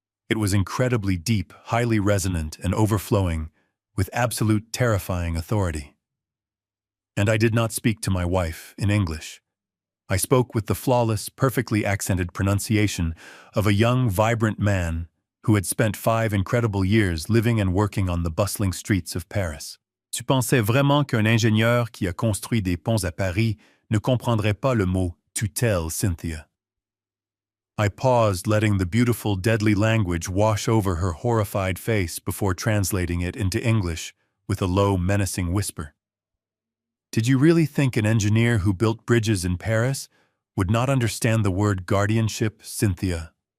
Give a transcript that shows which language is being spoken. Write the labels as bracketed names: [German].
[English] It was incredibly deep, highly resonant, and overflowing with absolute, terrifying authority. And I did not speak to my wife in English. I spoke with the flawless, perfectly accented pronunciation of a young, vibrant man who had spent 5 incredible years living and working on the bustling streets of Paris. [French] Tu pensais vraiment qu'un ingénieur qui a construit des ponts à Paris ne comprendrait pas le mot tutelle, Cynthia? [English] I paused, letting the beautiful, deadly language wash over her horrified face before translating it into English with a low, menacing whisper. Did you really think an engineer who built bridges in Paris would not understand the word guardianship, Cynthia?